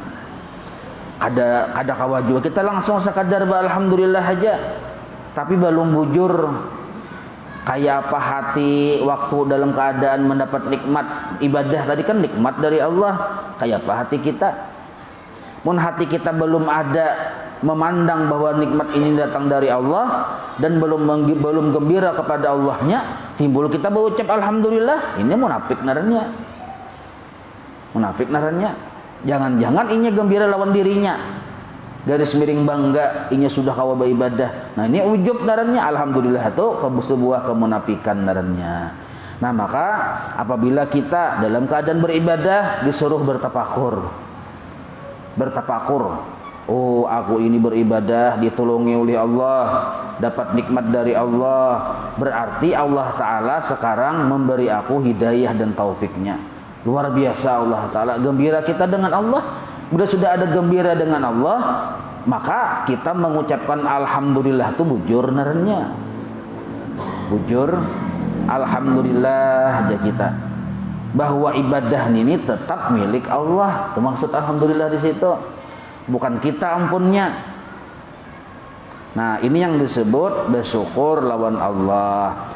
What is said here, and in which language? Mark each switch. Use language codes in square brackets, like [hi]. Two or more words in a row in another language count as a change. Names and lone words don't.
[bjn] Ada kawa juga kita langsung sekadar alhamdulillah aja, tapi belum bujur kayak apa hati waktu dalam keadaan mendapat nikmat ibadah tadi kan nikmat dari Allah. Kayak apa hati kita? Mun hati kita belum ada memandang bahwa nikmat ini datang dari Allah dan belum gembira kepada Allahnya, timbul kita berucap alhamdulillah, ini munafik naranya. Munafik naranya. Jangan-jangan inya gembira lawan dirinya. Garis miring bangga inya sudah kawa beribadah. Nah ini ujub naranya, alhamdulillah itu sebuah kemunafikan naranya. [id] Nah maka apabila kita dalam keadaan beribadah disuruh bertafakur. Oh aku ini beribadah ditolongi oleh Allah, dapat nikmat dari Allah, berarti Allah Ta'ala sekarang memberi aku hidayah dan taufiknya. Luar biasa Allah Ta'ala, gembira kita dengan Allah. [bjn] Sudah ada gembira dengan Allah, maka kita mengucapkan alhamdulillah itu bujur naranya. Bujur alhamdulillah aja kita bahwa ibadah ini tetap milik Allah. [id] Itu maksud alhamdulillah di situ. [bjn] Bukan kita ampunnya. Nah ini yang disebut bersyukur lawan Allah.